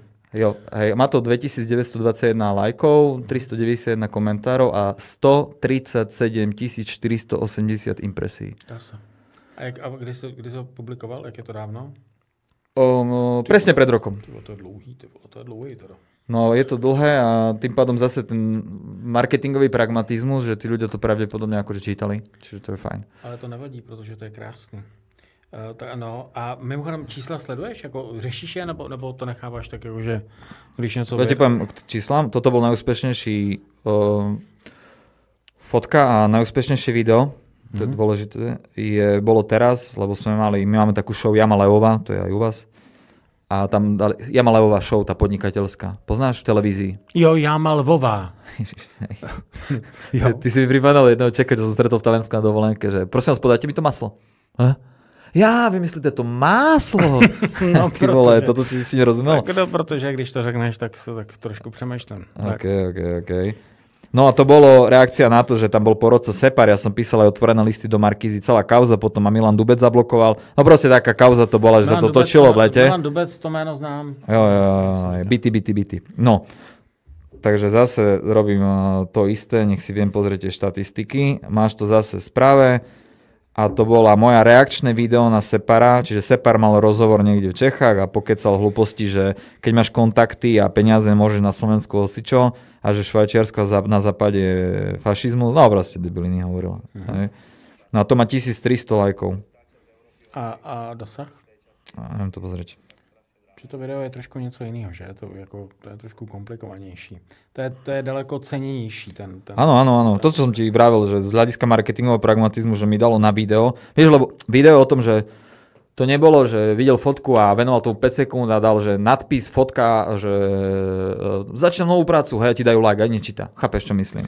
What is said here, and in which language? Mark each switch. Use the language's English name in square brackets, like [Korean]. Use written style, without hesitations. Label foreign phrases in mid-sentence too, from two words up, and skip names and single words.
[Slovak] Jo, hej, má to 2921 lajkov, 391 komentárov a 137 480 impresí. [Czech] A kdy jsi ho publikoval? Jak je to dávno? [Slovak] Presne pred rokom. [Czech] To je dlouhý teda. [Slovak] No, je to dlhé a tým pádom zase ten marketingový pragmatizmus, že tí ľudia to pravdepodobne akože čítali, čiže to je fajn. [Czech] Ale to nevadí, protože to je krásný. No a mimochodem čísla sleduješ? Jako řešíš je, nebo to necháváš tak jako, že když něco... [Slovak] Ja ti poviem k číslam, toto bol najúspešnejší fotka a najúspešnejšie video, to je dôležité, bolo teraz, lebo my máme takú show Jama Leová, to je aj u vás. A tam dali Jama Levová show, tá podnikateľská. Poznáš v televízii? [Czech] Jo, Jama Lvová. [Slovak] Ty si mi pripadal jedného Čeka, čo som stretol v Taliansku na dovolenke, že prosím vás, podajte mi to maslo. [Czech] Já, vymyslíte to máslo. [Slovak] No, [Czech] ty vole, [Slovak] toto si nerozumel. [Czech] Tak, protože když to řekneš, tak trošku přemýšlím. OK. [Slovak] No a to bolo reakcia na to, že tam bol porodca Separ, ja som písal aj otvorené listy do Markízy, celá kauza, potom ma Milan Dubec zablokoval. No proste taká kauza to bola, že sa to točilo v lete. [Czech] Milan Dubec, to jméno znám. Jo, byty. [Slovak] No, takže zase robím to isté, nech si viem pozrieť tie štatistiky. Máš to zase v správe. A to bola moja reakčné video na Separa, čiže Separ mal rozhovor niekde v Čechách a pokecal hlúposti, že keď máš kontakty a peniaze môžeš na Slovensku hocičo a že Švajčiarsko na západe je fašizmus, no proste debiliny hovorila. No a to má 1300 lajkov. A dosah? Neviem to pozrieť. [Czech] Že to video je trošku něco jiného, že? To je trošku komplikovanější. To je daleko cenější. [Slovak] Áno. To som ti vravil, že z hľadiska marketingového pragmatizmu, že mi dalo na video. Vieš, lebo video o tom, že to nebolo, že videl fotku a venoval tomu 5 sekúnd a dal, že nadpis, fotka, že začnem novú prácu, hej, ti dajú like, aj nečíta. Chápeš, čo myslím.